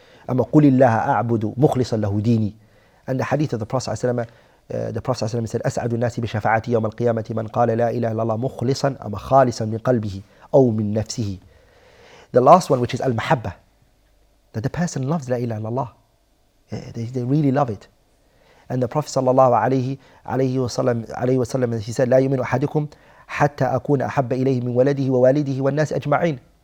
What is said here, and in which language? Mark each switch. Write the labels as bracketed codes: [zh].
[ar] أما قل الله أعبد مخلصا له ديني. [en] And the hadith of the Prophet ﷺ, the Prophet ﷺ said, [ar] أسعد الناس بشفاعتي يوم القيامة من قال لا إله إلا الله مخلصا أما خالصا من قلبه أو من نفسه. [en] The last one, which is al-mahabba, that the person loves la ilaha illallah. They really love it. And the Prophet sallallahu alayhi wasallam, he said, [ar] لا يؤمن أحدكم حتى أكون أحب إليه من ولده ووالده والناس أجمعين.